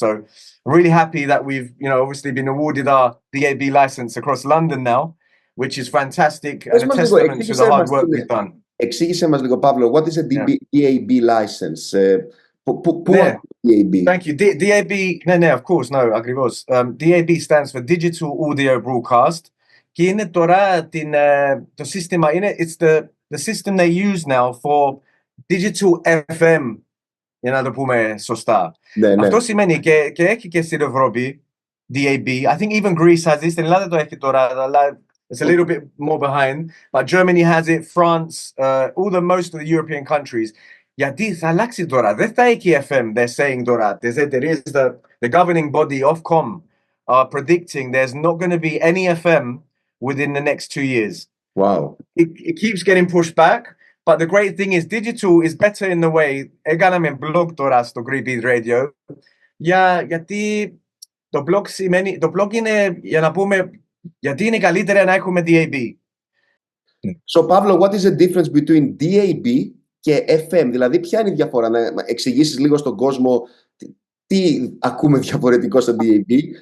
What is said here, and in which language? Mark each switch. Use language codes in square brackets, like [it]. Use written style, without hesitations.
[en] So I'm really happy that we've, you know, obviously been awarded our DAB license across London now, which is fantastic and a testament to the hard work we've done. [el] Εξήγησε μας λίγο, [en] Παύλο, what is a DAB license? DAB. Thank you. DAB, no, of course, no, [el] ακριβώς. [en] DAB stands for Digital Audio Broadcast. [el] Και είναι τώρα το σύστημα, [en] it's the system they use now for digital FM, [el] για να το πούμε σωστά. Αυτό σημαίνει και έχει και στην Ευρώπη DAB. [en] I think even Greece has it. [el] Στην Ελλάδα το έχει τώρα, αλλά [en] it's a little bit more behind. But Germany has it, France, most of the European countries. [el] Γιατί θα αλλάξει τώρα. Δεν θα έχει FM, [en] they're saying [el] τώρα. Τις εταιρείες, [en] the governing body, Ofcom, are predicting there's not going to be any FM within the next 2 years. Wow. It keeps getting pushed back. But the great thing is digital is better in the way. [el] Έκαναμε blog τώρα στο GreekBeat Radio. Γιατί το blog είναι για να πούμε γιατί είναι καλύτερα να έχουμε DAB. [en] So, Pablo, what is the difference between DAB [el] και [en] FM? [el] Δηλαδή, ποια είναι η διαφορά? Να εξηγήσεις λίγο στον κόσμο τι ακούμε διαφορετικό στο DAB.